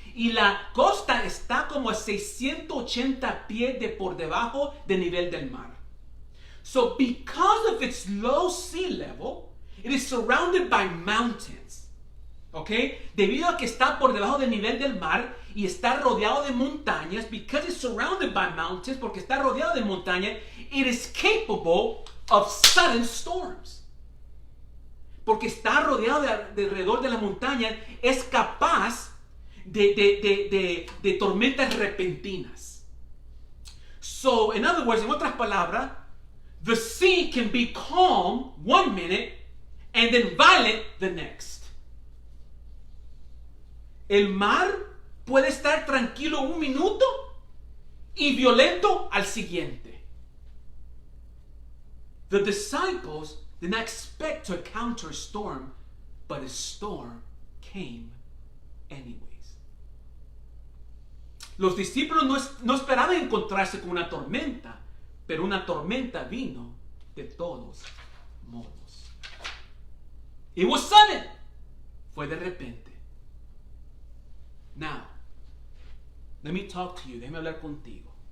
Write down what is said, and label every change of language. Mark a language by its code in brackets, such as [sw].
[es] Y la costa está como a 680 pies de por debajo del nivel del mar. [en] So because of its low sea level, it is surrounded by mountains. [es] Okay? Debido a que está por debajo del nivel del mar y está rodeado de montañas, [en] because it's surrounded by mountains, [es] porque está rodeado de montañas, [en] it is capable of sudden storms. [es] Porque está rodeado de alrededor de la montaña, es capaz de tormentas repentinas. [en] So, in other words, [es] en otras palabras, [en] the sea can be calm one minute and then violent the next. [es] El mar puede estar tranquilo un minuto y violento al siguiente. [en] The disciples did not expect to encounter a storm, but a storm came anyways. [es] Los discípulos no esperaban encontrarse con una tormenta, pero una tormenta vino de todos modos. [en] It was sudden. [es] Fue de repente. [en] Now, let me talk to you. [es] Déjame hablar contigo.